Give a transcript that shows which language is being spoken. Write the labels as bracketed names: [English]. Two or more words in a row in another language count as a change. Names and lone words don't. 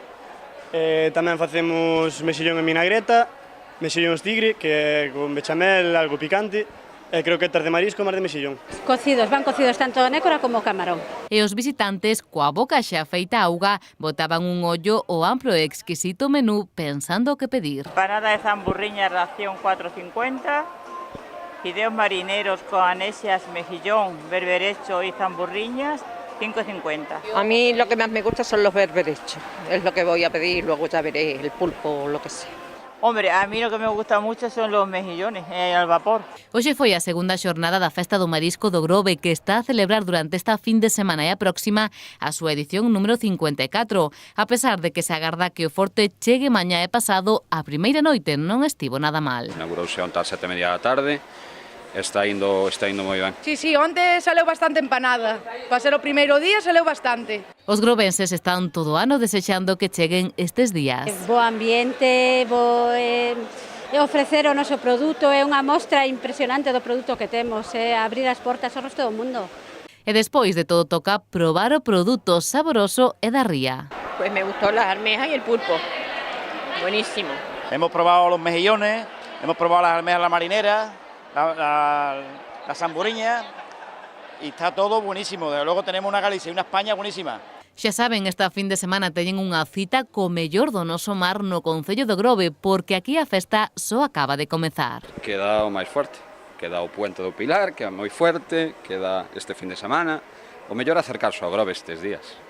[Galician] Tamén facemos mexillón en vinagreta, mexillóns tigre, que é con bechamel, algo picante, e croquetas de marisco máis de mexillón. Cocidos, van cocidos tanto a nécora como o camarón. E os visitantes, coa boca xa feita auga, botaban un ollo ao amplo e exquisito menú pensando o que pedir. Empanada de zamburriña, [Spanish] ración 4,50, fideos marineros con anesias, mejillón, berberecho y zamburriñas, 5,50. A mí lo que más me gusta son los berberechos, es lo que voy a pedir, luego ya veré el pulpo o lo que sea. Hombre, a mí lo que me gusta mucho son los mejillones al vapor. [Galician] Hoxe foi a segunda xornada da Festa do Marisco do Grove que está a celebrar durante esta fin de semana e a próxima a súa edición número 54. A pesar de que se agarda que o forte chegue mañá e pasado, a primeira noite non estivo nada mal. Inaugurouse onte ás 7:30 da tarde. Está indo moi ben. Sí, onte saleu bastante empanada. Para ser o primeiro día saleu bastante. Os grovenses están todo ano desexando que cheguen estes días. Bo ambiente, ofrecer o noso produto, é unha mostra impresionante do produto que temos, abrir as portas ao resto do mundo. E despois de todo toca probar o produto saboroso e da ría. [Spanish] Pues me gustó las almejas y el pulpo. Buenísimo. Hemos probado los mejillones, hemos probado las almejas a la marinera, la zamburiña, y está todo buenísimo. Desde luego tenemos una Galicia y una España buenísima. [Galician] Xa saben, esta fin de semana teñen unha cita co mellor do noso mar no Concello do Grove, porque aquí a festa só acaba de comezar. Queda o máis forte, queda o Puente do Pilar, que é moi fuerte, queda este fin de semana. O mellor acercarse ao Grove estes días.